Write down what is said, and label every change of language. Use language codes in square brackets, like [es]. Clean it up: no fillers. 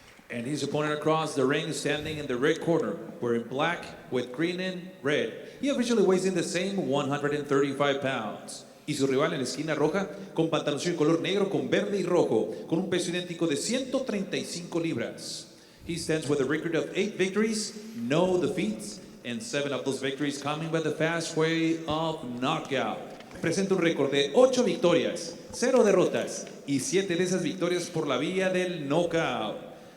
[en] And his opponent across the ring standing in the red corner, wearing black with green and red. He officially weighs in the same 135 pounds. [es] Y su rival en la esquina roja, con pantaloncillo color negro con verde y rojo, con un peso idéntico de 135 libras. [en] He stands with a record of 8 victories, no defeats, and 7 of those victories coming by the fast way of knockout. [es] Presenta un récord de 8 victorias, 0 derrotas y 7 de esas victorias por la vía del knockout.